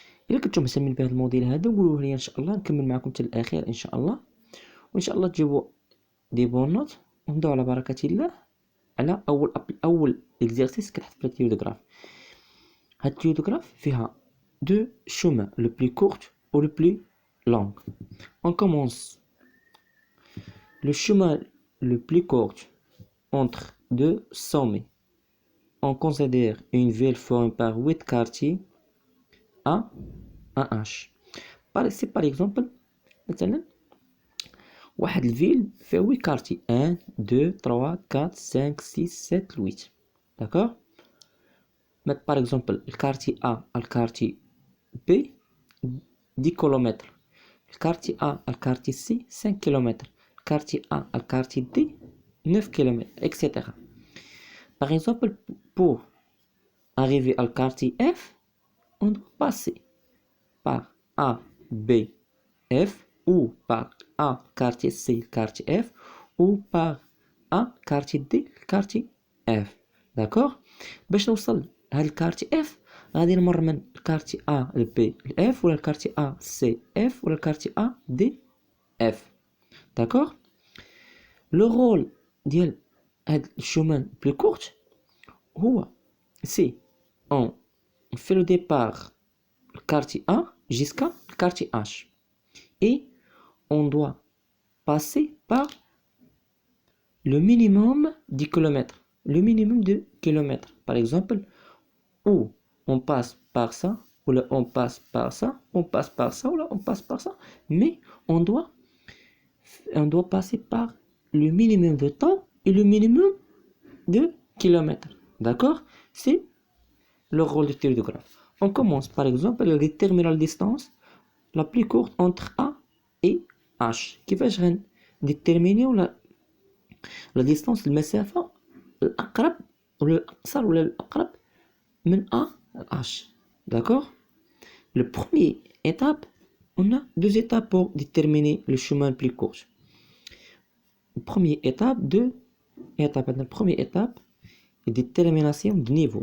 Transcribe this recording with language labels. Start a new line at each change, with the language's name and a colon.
Arabic: إلا كنتو مهتمين بهذا الموديل هذا قولوه لي إن شاء الله، نكمل معكم حتى الأخير إن شاء الله، وإن شاء الله تجيبوا دي بون نوت ونبداو على بركة الله على أول إكزيرسيس كتحط في الثيوري دو غراف.
French: هاد الثيوري دو غراف فيها دو شومان، لو بلو كورت و لو بلو لونغ. On commence le chemin le plus court entre deux sommets. On considère une ville formée par 8 quartiers A, H. Par exemple,
Arabic: مثلا واحد الفيل فيها 8 كارتي 1 2 3 4 5 6 7 8.
French: D'accord. Par exemple, le quartier A le quartier B 10 km, le quartier A le quartier C 5 km, le quartier A le quartier D 9 km, etc. Par exemple, pour arriver au quartier F, on doit passer par A, B, F, ou par A, quartier C, quartier F, ou par A, quartier D, quartier F. D'accord.
Arabic: باش نوصل هاد الكارتي F غادي نمر من الكارتي A ل B ل F، ولا الكارتي A C F، ولا الكارتي A D F.
French: D'accord.
Arabic: لو رول ديال هاد الشومان بلو كورت هو سي
French: on fait le départ le quartier A jusqu'à le quartier H, et on doit passer par le minimum de kilomètres. Le minimum de kilomètres. Par exemple, ou on passe par ça, ou là on passe par ça, on passe par ça, ou là on passe par ça. Mais on doit passer par le minimum de temps et le minimum de kilomètres. D'accord. C'est le rôle du théorie de graphe. On commence par exemple à déterminer la distance la plus courte entre A et H.
Arabic: كيفاش غنديتيرمينيو
French: la distance
Arabic: المسافة الأقرب ولا الأقصر ولا الأقرب من A à H.
French: D'accord. Le premier étape, on a deux étapes pour déterminer le chemin le plus court. Première étape, deux étapes. La première étape est détermination de niveau.